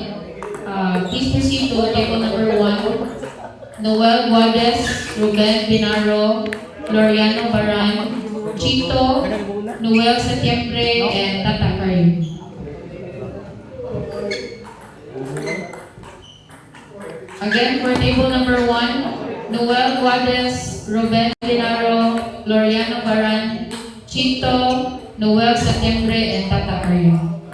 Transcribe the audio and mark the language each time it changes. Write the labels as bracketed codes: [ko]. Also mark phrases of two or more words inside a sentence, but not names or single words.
[en] Please proceed to table number 1. Noel Guades, Ruben Binaro, Loriano Baran, Chito, Noel Setiempre, and Tata Karim. Again, for table number 1, Noel Guades, Ruben Binaro, Loriano Baran, Chito, Noel Setiempre, and Tata Karim.